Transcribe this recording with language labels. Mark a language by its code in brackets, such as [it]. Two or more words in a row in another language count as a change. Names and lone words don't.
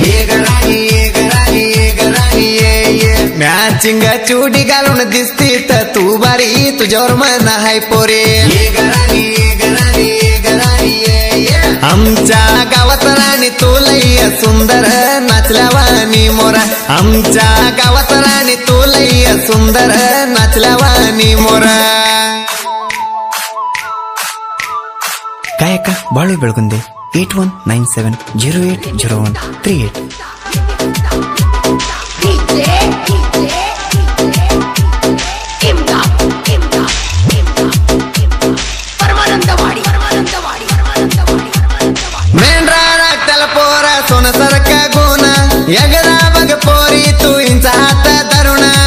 [mr] मॅचिंग चुडी घालून दिसती तर तू बारी, तुझ्यावर मन हाय पोरी. आमच्या गावात राणी तू लय सुंदर नाचल्यावानी मोरा. आमच्या गावात राणी तू लय सुंदर नाचल्यावानी मोरा. [kn] ಗಾಯಕ ಬಾಳು ಬೆಳಗುಂದೆ 8197080138. [mr] मेंढरा पोर सोन सरक गुण, एकदा बघ पोरी तू इंचा हात धरुण.